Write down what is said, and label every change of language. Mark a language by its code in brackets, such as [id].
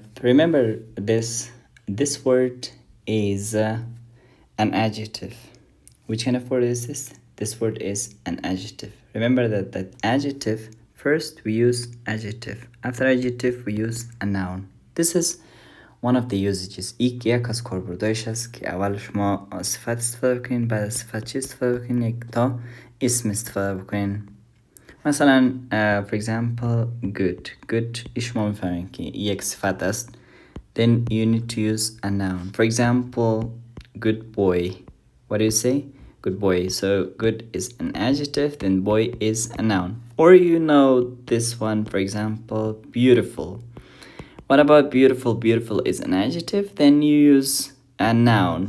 [en] Remember this word is an adjective. Which kind of word is this? This word is an adjective. Remember that adjective, first we use adjective. After adjective we use a noun. This is one of the usages. [fa] یک از کاربردهایش هست که اول شما صفت استفاده بکنین، بعد از صفت چی استفاده بکنین؟ یک تا اسم استفاده بکنین. مثلا [en] for example [fa] good شما میفهمین که یک صفت است. [en] Then you need to use a noun. For example, good boy. What do you say? Good boy. So good is an adjective, then boy is a noun. Or you know this one, for example, beautiful. What about beautiful? Beautiful is an adjective, then you use a noun.